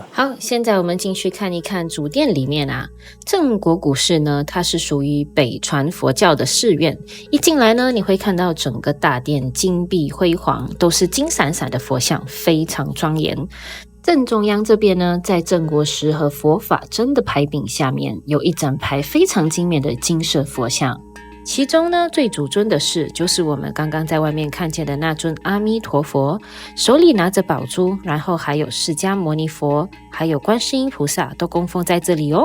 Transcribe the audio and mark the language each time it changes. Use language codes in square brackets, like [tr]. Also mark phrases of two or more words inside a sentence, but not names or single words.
[zh] 好，現在我們進去看一看主殿裡面啊。鎮國古寺呢，它是屬於北傳佛教的寺院。一進來呢，你會看到整個大殿金碧輝煌，都是金閃閃的佛像，非常莊嚴。正中央這邊呢，在鎮國石和佛法真的牌匾下面，有一整排非常精美的金色佛像。其中呢，最主尊的是就是我們剛剛在外面看見的那尊阿彌陀佛，手裡拿着寶珠，然後還有釋迦牟尼佛，還有觀世音菩薩都供奉在這裡哦。